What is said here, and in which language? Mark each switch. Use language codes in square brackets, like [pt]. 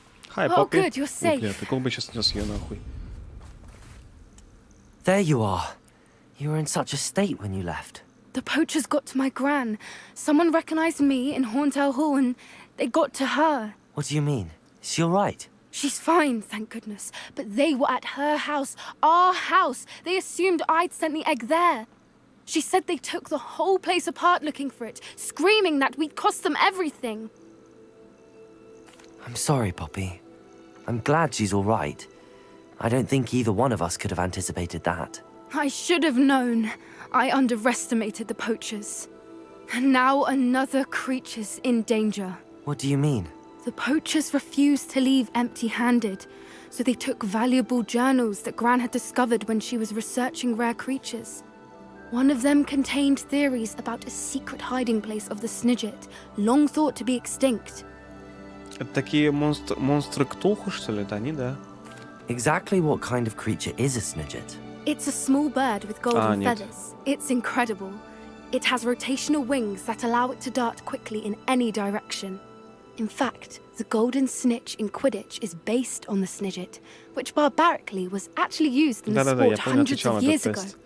[en] Hi, Oh, Poppy. good, you're safe. [ru] Бля, прикол бы сейчас снес ее нахуй. [en] There you are. You were in such a state when you left. The poachers got to my gran. Someone recognized me in Horntail Hall and they got to her. What do you mean? Is she all right? She's fine, thank goodness. But they were at her house, our house. They assumed I'd sent the egg there. She said they took the whole place apart looking for it, screaming that we'd cost them everything. I'm sorry, Poppy. I'm glad she's all right. I don't think either one of us could have anticipated that. I should have known. I underestimated the poachers. And now another creature's in danger. What do you mean? The poachers refused to leave empty-handed, so they took valuable journals that Gran had discovered when she was researching rare creatures. One of them contained theories about a secret hiding place of the Snidget, long thought to be extinct. [ru] Это такие монстры Ктулху, что ли? Это они, да? [en] Exactly what kind of creature is a Snidget? It's a small bird with golden feathers. It's incredible. It has rotational wings that allow it to dart quickly in any direction. In fact, the golden snitch in Quidditch is based on the Snidget, which barbarically was actually used in the sport hundreds of years ago.